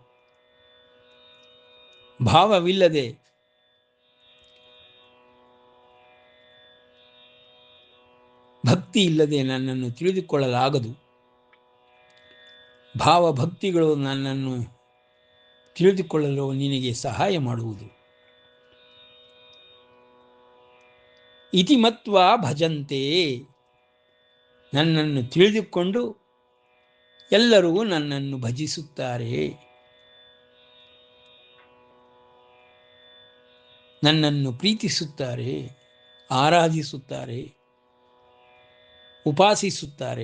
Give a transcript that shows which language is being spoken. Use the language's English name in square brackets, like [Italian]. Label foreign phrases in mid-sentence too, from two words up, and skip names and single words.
[Kannada] ಭಾವವಿಲ್ಲದೆ ಭಕ್ತಿ ಇಲ್ಲದೆ ನನ್ನನ್ನು ತಿಳಿದುಕೊಳ್ಳಲಾಗದು. ಭಾವಭಕ್ತಿಗಳು ನನ್ನನ್ನು ತಿಳಿದುಕೊಳ್ಳಲು ನಿನಗೆ ಸಹಾಯ ಮಾಡುವುದು. [Sanskrit] ಇತಿ ಮತ್ವಾ ಭಜಂತೆ, [Kannada] ನನ್ನನ್ನು ತಿಳಿದುಕೊಂಡು ಎಲ್ಲರೂ ನನ್ನನ್ನು ಭಜಿಸುತ್ತಾರೆ, ನನ್ನನ್ನು ಪ್ರೀತಿಸುತ್ತಾರೆ, ಆರಾಧಿಸುತ್ತಾರೆ, ಉಪಾಸಿಸುತ್ತಾರೆ.